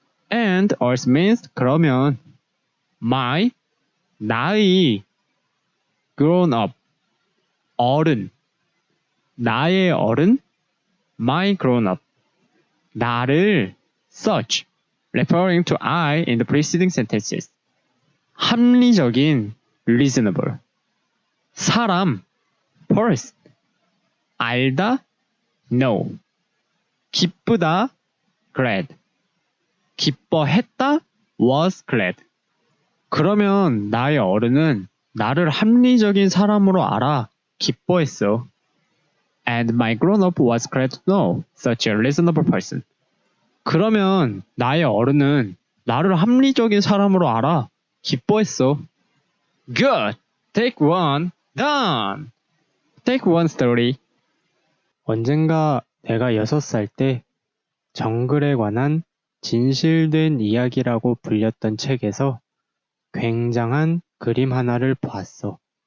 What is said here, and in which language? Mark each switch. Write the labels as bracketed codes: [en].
[en] And also means 그러면, my, 나의, grown up, 어른, 나의 어른, my grown up, 나를, such, referring to I in the preceding sentences. 합리적인, reasonable, 사람, person, 알다, know, 기쁘다, glad, 기뻐했다, was glad. [ko] 그러면 나의 어른은 나를 합리적인 사람으로 알아 기뻐했어. [en] And my grown-up was glad to know such a reasonable person. [ko] 그러면 나의 어른은 나를 합리적인 사람으로 알아 기뻐했어. [en] Good! Take one, done! Take one story. [ko] 언젠가 내가 6살 때 정글에 관한 진실된 이야기라고 불렸던 책에서 굉장한 그림 하나를 보았어.